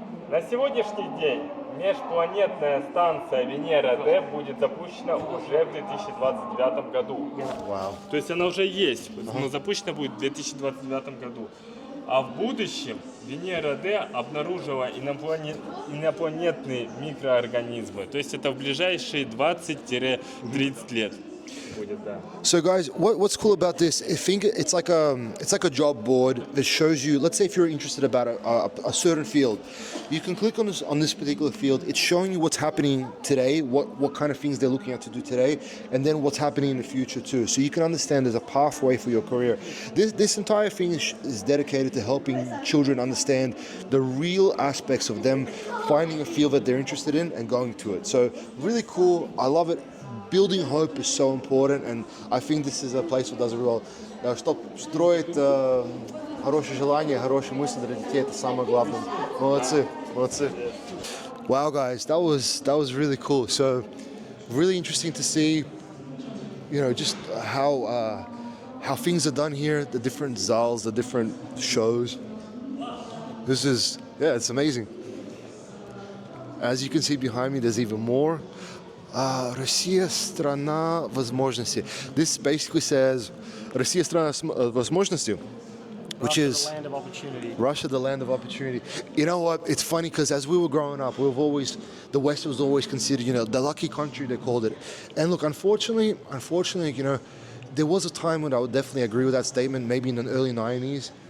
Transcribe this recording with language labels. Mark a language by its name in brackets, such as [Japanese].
[Russian] На сегодняшний день межпланетная станция Венера-Д будет запущена уже в 2029 году. Вау. То есть она уже есть, но запущена будет в 2029 году. А в будущем Венера-Д обнаружила инопланетные микроорганизмы. То есть это в ближайшие 20-30 лет будет, да. [English] So guys, what's cool about this? I think it's like a job board that shows you. Let's say if you're interested about a certain field, you can click on this particular field. It's showing you what's happening today, what kind of things they're looking at to do today, and then what's happening in the future too. So you can understand there's a pathway for your career. This entire thing is dedicated to helping children understand the real aspects of them finding a field that they're interested in and going to it. So really cool. I love it. Building hope is so important, and I think this is a place that does it well. [Russian] Чтобы строить хорошие желания, хорошие мысли для детей, это самое главное. Молодцы, молодцы. [English] Wow, guys, that was really cool. So, really interesting to see, you know, just how things are done here, the different zals, the different shows. This is, yeah, it's amazing. As you can see behind me, there's even more. [Russian] Россия – страна возможностей. [English] This basically says [Russian] Россия – страна возможностей, [English] which is The land of opportunity. Russia, the land of opportunity. You know what? It's funny because as we were growing up, the West was always considered, you know, the lucky country, they called it. And look, unfortunately, you know, there was a time when I would definitely agree with that statement, maybe in the early 90s.